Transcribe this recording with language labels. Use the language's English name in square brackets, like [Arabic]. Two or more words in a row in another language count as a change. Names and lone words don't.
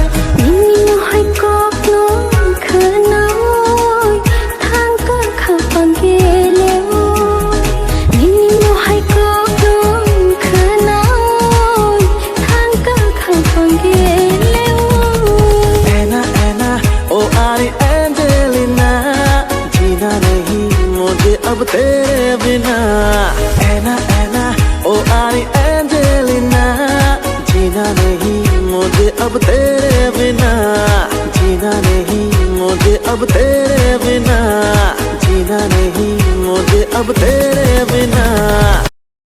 [Kok Borok] Nini mohai kok no khanoi thang ka khapan gele Nini mohai kok no khanoi thang ka khapan gele [Hindi] Anna oh Ari Angelina जीना नहीं मुझे अब तेरे बिना Anna oh Ari Angelina जीना नहीं मुझे अब तेरे बिना जीना नहीं मुझे अब तेरे बिना जीना नहीं मुझे अब तेरे बिना